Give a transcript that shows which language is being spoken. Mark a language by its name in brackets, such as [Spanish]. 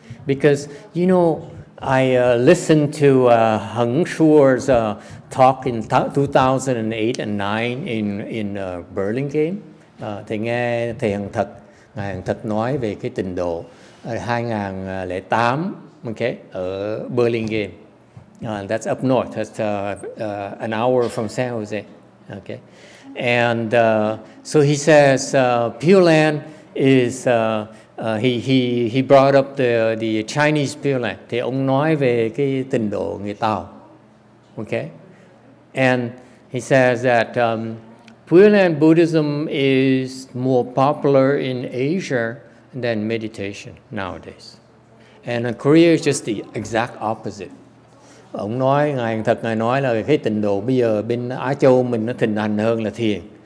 [English] Because I listened to Heng Shuo's talk in 2008 and 2009 in Burlingame. [Vietnamese] Thầy nghe thầy Ngài Hằng Thật nói về cái tịnh độ 2008. [English] Okay, Burlingame. That's up north. That's an hour from San Jose. Okay, and so he says Pure Land is. He brought up the Chinese Pure Land. [Vietnamese] Thì ông nói về cái tịnh độ người Tàu. [English] Okay, and he says that Pure Land Buddhism is more popular in Asia than meditation nowadays. And Korea is just the exact opposite. [Vietnamese] Ông nói, Ngài nói là cái tịnh độ bây giờ bên Á Châu mình nó thịnh hành hơn là thiền.